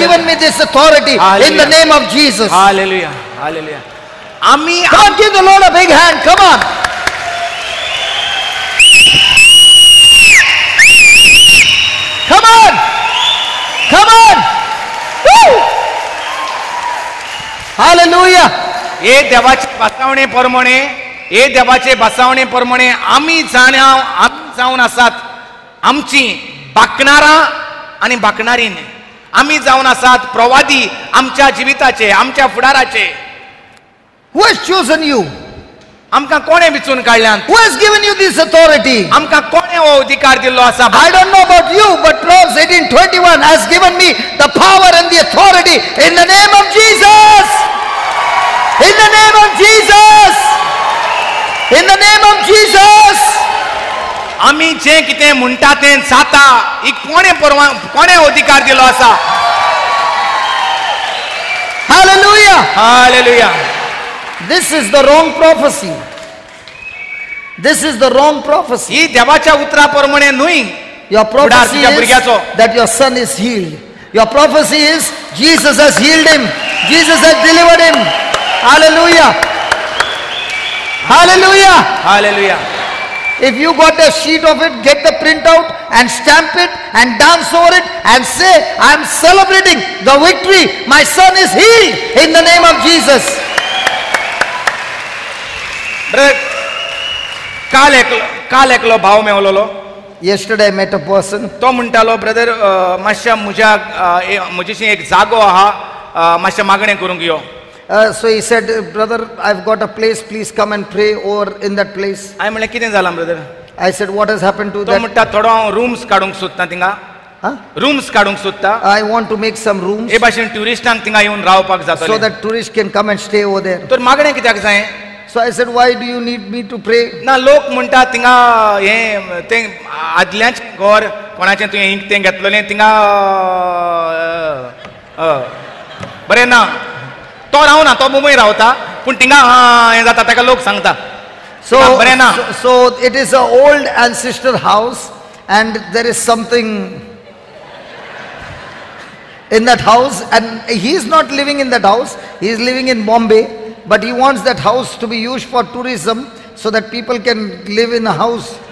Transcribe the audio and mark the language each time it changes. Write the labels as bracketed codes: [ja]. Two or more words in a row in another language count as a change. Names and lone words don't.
[en] given me this authority. Hallelujah. In the name of Jesus. Hallelujah. Hallelujah. आम्ही Come on, give the Lord a big hand. Come on. Come on. Come on. Woo. Hallelujah. [kok] हे देवाचे बसावणे प्रमाणे आम्ही जावन आसात आमची बाकणारां आनी बाकणारीन. आम्ही जावन आसात प्रवादी आमच्या जिविताचे, आमच्या फुडाराचे. [en] Who has chosen you? [kok] आमकां कोणे विचून काडल्यान? [en] Who has given you this authority? [kok] आमकां कोणे हो अधिकार दिल्लो आसा? [en] I don't know about you, but Proverbs 18:21 has given me the power and the authority in the name of Jesus. In the name of Jesus. In the name of Jesus. [kok] आम्ही जे कितें म्हणटा तें जाता. ही कोणे अधिकार दिल्लो आसा? [en] Hallelujah. हालेलुया. This is the wrong prophecy. This is the wrong prophecy. [kok] ही देवाच्या उतरा प्रमाणे न्हय. [en] Your prophecy [kok] तुझ्या is भुरग्याचो. [en] that your son is healed. Your prophecy is Jesus has healed him. Jesus has delivered him. Hallelujah. Hallelujah. हालेलुया. If you got a sheet of it, get the printout and stamp it and dance over it and say, I am celebrating the victory. My son is healed in the name of Jesus. [kok] ब्रदर, काल एकलो भाव मेवलोलो. [en] Yesterday I met a person. [kok] तो म्हणटालो, ब्रदर मातशा म्हजीशी एक जागो आहा, मातशें मागणें करूंक यो. [en] So he said, brother, I've got a place, please come and pray over in that place. [kok] हांवें म्हणलें कितें जालां ब्रदर? [en] I said, what has happened to तो that? [kok] म्हणटा थोडो हांव रूम्स काडूंक सोदता थिंगा. Huh? रूम्स काडूंक सोदता. [en] I want to make some rooms [kok] हे भाशेन ट्युरिस्टांक थिंगा येवन रावपाक so जातलें. [en] that tourists can come and stay over there. [kok] तर मागणें कित्याक जाय? [en] So I said, why do you need me to pray? [kok] ना लोक म्हणटा थिंगा हें तें आदल्याचें घर कोणाचें तुवें तें घेतलेलें थिंगा बरें ना. तो रावना, तो मुंबय रावता, पूण थिंगा हें जाता ताका लोक सांगता. बरें ना. [en] So it is an old ancestor house, and there is something in that house, and he is not living in that house. He is living in Bombay, but he wants that house to be used for tourism so that people can live in a house.